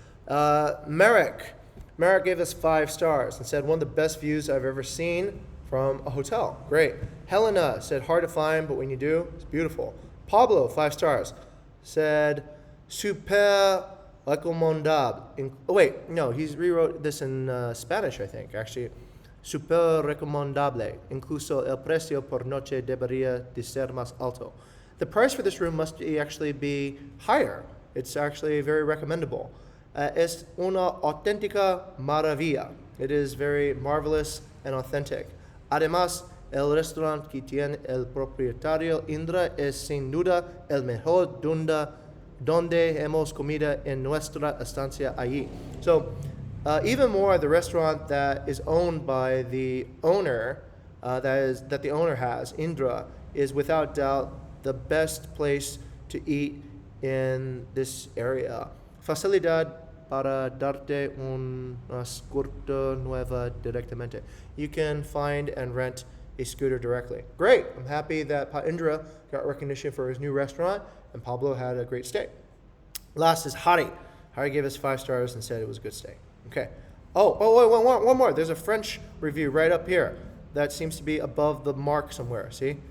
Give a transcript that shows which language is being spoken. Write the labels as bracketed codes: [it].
[en] Merrick. Merrick gave us 5 stars and said, one of the best views I've ever seen from a hotel. Great. Helena said, hard to find, but when you do, it's beautiful. Pablo, 5 stars, said, [es] super recomendable. [en] He rewrote this in Spanish, I think, actually. [es] Super recomendable. Incluso el precio por noche debería de ser más alto. [en] The price for this room must actually be higher. It's actually very recommendable. [es] Es una auténtica maravilla. [en] It is very marvelous and authentic. [es] Además, el restaurante que tiene el propietario Indra es sin duda el mejor donde hemos comido en nuestra estancia allí. [en] So, even more, the restaurant that is owned by the owner, that the owner has, Indra, is without doubt the best place to eat in this area. [es] Facilidad para darte una scooter nueva directamente. [en] You can find and rent a scooter directly. Great! I'm happy that Indra got recognition for his new restaurant, and Pablo had a great stay. Last is Hari. Hari gave us 5 stars and said it was a good stay. Okay. One more. There's a French review right up here that seems to be above the mark somewhere. See?